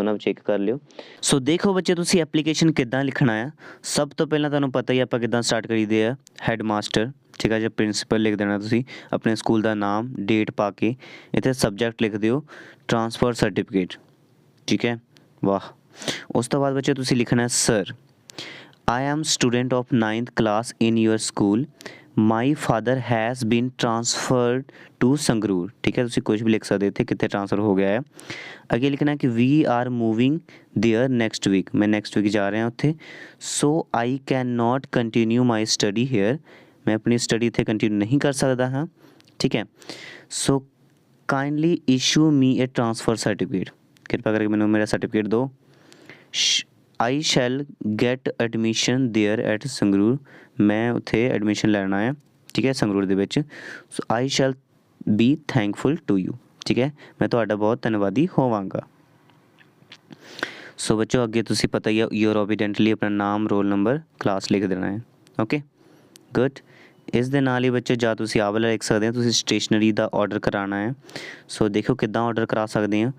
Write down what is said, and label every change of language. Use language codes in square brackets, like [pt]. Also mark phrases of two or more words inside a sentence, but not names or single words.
[pa] ਦੋਨਾਂ ਵਿੱਚ ਚੈੱਕ ਕਰ ਲਿਓ। ਸੋ ਦੇਖੋ ਬੱਚੇ ਤੁਸੀਂ ਐਪਲੀਕੇਸ਼ਨ ਕਿੱਦਾਂ ਲਿਖਣਾ ਹੈ। ਸਭ ਤੋਂ ਪਹਿਲਾਂ ਤੁਹਾਨੂੰ ਪਤਾ ਹੀ ਆਪਾਂ ਕਿੱਦਾਂ ਸਟਾਰਟ ਕਰੀਦੇ ਆ, [en] head master, [pa] ਠੀਕ ਹੈ। ਜੇ ਪ੍ਰਿੰਸੀਪਲ ਲਿਖ ਦੇਣਾ ਤੁਸੀਂ, ਆਪਣੇ ਸਕੂਲ ਦਾ ਨਾਮ, ਡੇਟ ਪਾ ਕੇ ਇੱਥੇ ਸਬਜੈਕਟ ਲਿਖ ਦਿਓ [en] transfer certificate, [pa] ਠੀਕ ਹੈ। ਵਾਹ। ਉਸ ਤੋਂ ਬਾਅਦ ਬੱਚੇ ਤੁਸੀਂ ਲਿਖਣਾ [en] ਸਰ I am student of 9th class in your school. My father has been transferred to ਸੰਗਰੂਰ, [pa] ਠੀਕ ਹੈ। ਤੁਸੀਂ ਕੁਝ ਵੀ ਲਿਖ ਸਕਦੇ ਇੱਥੇ ਕਿੱਥੇ ਟ੍ਰਾਂਸਫਰ ਹੋ ਗਿਆ ਹੈ। ਅੱਗੇ ਲਿਖਣਾ ਕਿ [en] we are moving there next week, [pa] ਮੈਂ [en] next week [pa] ਜਾ ਰਿਹਾ ਉੱਥੇ। [en] So I cannot continue my study here, [pa] ਮੈਂ ਆਪਣੀ ਸਟੱਡੀ ਇੱਥੇ ਕੰਟੀਨਿਊ ਨਹੀਂ ਕਰ ਸਕਦਾ ਹਾਂ, ਠੀਕ ਹੈ। [en] So kindly issue me a transfer certificate, [pa] ਕਿਰਪਾ ਕਰਕੇ ਮੈਨੂੰ ਮੇਰਾ ਸਰਟੀਫਿਕੇਟ ਦਿਓ। [en] I shall get admission there at [pa] ਸੰਗਰੂਰ, ਮੈਂ ਉੱਥੇ ਐਡਮਿਸ਼ਨ ਲੈਣਾ ਹੈ, ਠੀਕ ਹੈ, ਸੰਗਰੂਰ ਦੇ ਵਿੱਚ। [en] ਸੋ I shall be thankful to you, [pa] ਠੀਕ ਹੈ, ਮੈਂ ਤੁਹਾਡਾ ਬਹੁਤ ਧੰਨਵਾਦੀ ਹੋਵਾਂਗਾ। ਸੋ ਬੱਚੋ ਅੱਗੇ ਤੁਸੀਂ ਪਤਾ ਹੀ ਹੈ [en] yours obediently [pa] ਆਪਣਾ ਨਾਮ, [en] roll number, [pa] ਕਲਾਸ ਲਿਖ ਦੇਣਾ ਹੈ। [en] okay good. [pa] ਇਸ ਦੇ ਨਾਲ ਹੀ ਬੱਚੇ ਜਾਂ ਤੁਸੀਂ ਆਹ ਵਾਲਾ ਲਿਖ ਸਕਦੇ ਹੋ, ਤੁਸੀਂ ਸਟੇਸ਼ਨਰੀ ਦਾ ਆਰਡਰ ਕਰਾਉਣਾ ਹੈ। ਸੋ ਦੇਖੋ ਕਿੱਦਾਂ ਆਰਡਰ ਕਰਾ ਸਕਦੇ ਹਾਂ।